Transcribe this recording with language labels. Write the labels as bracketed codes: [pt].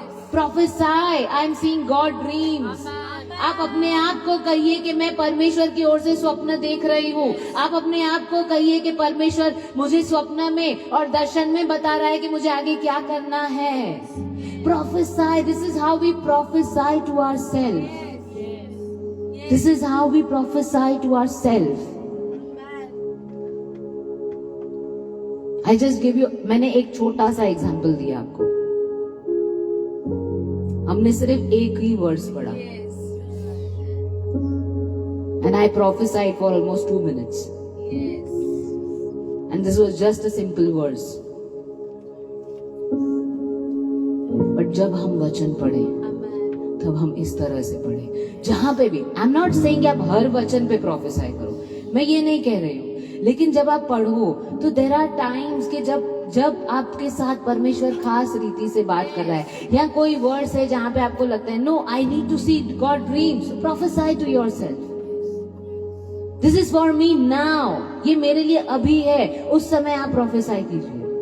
[en] Prophesy, I am seeing God dreams. [hi] आप अपने आप को कहिए कि मैं परमेश्वर की ओर से स्वप्न देख रही हूँ। आप अपने आप को कहिए कि परमेश्वर मुझे स्वप्न में और दर्शन में बता रहा है कि मुझे आगे क्या करना है। [en] Prophesy. This is how we prophesy to ourselves. This is how we prophesy to ourselves. I just give you, [hi] मैंने एक छोटा सा एग्जाम्पल दिया आपको। हमने सिर्फ एक ही वर्स पढ़ा, [en] and I prophesied for almost 2 minutes. And this was just a simple verse. [hi] But जब हम वचन पढ़े तब हम इस तरह से पढ़े, जहां पे भी। [en] I am not saying [hi] आप हर वचन पे प्रोफेसाई करो, मैं ये नहीं कह रही हूँ, लेकिन जब आप पढ़ो तो [en] there are times [hi] कि जब जब आपके साथ परमेश्वर खास रीति से बात कर रहा है, या कोई वर्ड्स है जहां पे आपको लगता है [en] no I need to see God dreams, prophesy to yourself, this is for me now, [hi] ये मेरे लिए अभी है, उस समय आप प्रोफेसाई कीजिए।